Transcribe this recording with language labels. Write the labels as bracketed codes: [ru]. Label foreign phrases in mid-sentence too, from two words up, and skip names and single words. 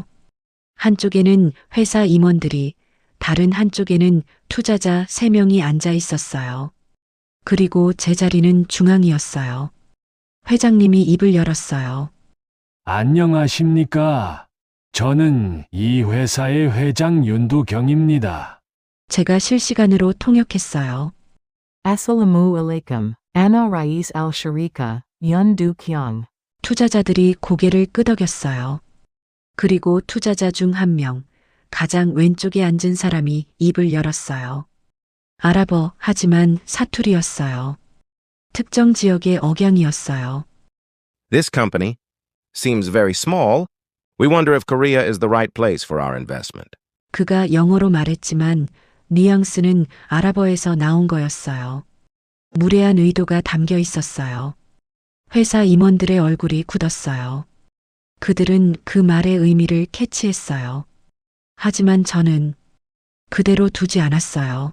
[ko] 한쪽에는 회사 임원들이, 다른 한쪽에는 투자자 3명이 앉아 있었어요. 그리고 제 자리는 중앙이었어요. 회장님이 입을 열었어요. 안녕하십니까. 저는 이 회사의 회장 윤두경입니다. 제가 실시간으로 통역했어요. [ar] السلام عليكم، أنا رئيس الشركة، Yun Du Kyung. [ko] 투자자들이 고개를 끄덕였어요. 그리고 투자자 중 한 명, 가장 왼쪽에 앉은 사람이 입을 열었어요. 아랍어, 하지만 사투리였어요. 특정 지역의 억양이었어요. [en] This company seems very small. We wonder if Korea is the right place for our investment. [ko] 그가 영어로 말했지만 뉘앙스는 아랍어에서 나온 거였어요. 무례한 의도가 담겨 있었어요. 회사 임원들의 얼굴이 굳었어요. 그들은 그 말의 의미를 캐치했어요. 하지만 저는 그대로 두지 않았어요.